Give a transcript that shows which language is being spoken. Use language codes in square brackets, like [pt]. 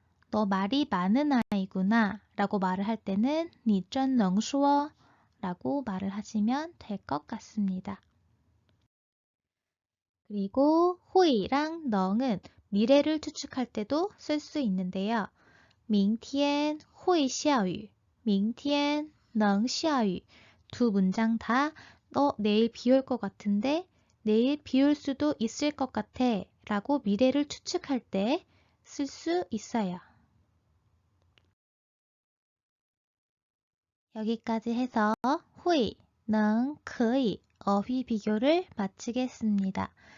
[ko] 너 말이 많은 아이구나. 라고 말을 할 때는 [zh] 你真能说 [ko] 라고 말을 하시면 될 것 같습니다. 그리고 호이랑 넝은 미래를 추측할 때도 쓸 수 있는데요. [zh] 明天会下雨, 明天能下雨. [ko] 두 문장 다 내일 비 올 것 같은데 내일 비 올 수도 있을 것 같아 라고 미래를 추측할 때 쓸 수 있어요. 여기까지 해서 호이, 능, 그이, 어휘 비교를 마치겠습니다.